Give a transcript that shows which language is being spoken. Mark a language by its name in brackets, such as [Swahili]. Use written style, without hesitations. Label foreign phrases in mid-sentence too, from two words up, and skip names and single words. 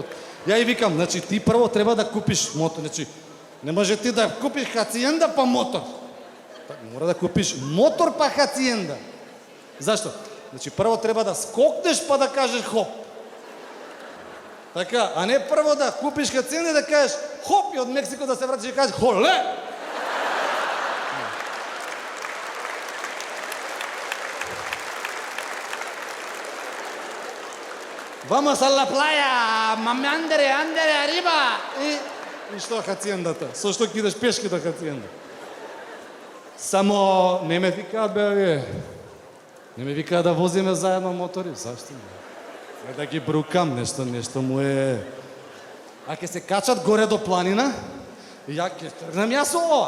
[Macedonian] Ја и викам, значи ти прво треба да купиш мотор, значи не може ти да купиш хациенда па мотор. Мора да купиш мотор па хациенда. Зашто? Значи прво треба да скокнеш па да кажеш хоп. Така, а не прво да купиш хациенда и да кажеш хоп и од Мексико да се вратиш и кажеш холе. [Spanish] Vamos a la playa, mami, andere, arriba. [Macedonian] И што хациендата? Со што ќе идеш пешки до хациенда? Само не ме викаат, бе, не ме викаат да возиме заедно мотори. Зашто не? Да ги брукам, нешто му е... А ќе се качат горе до планина, и ја ќе тргнам јас ова.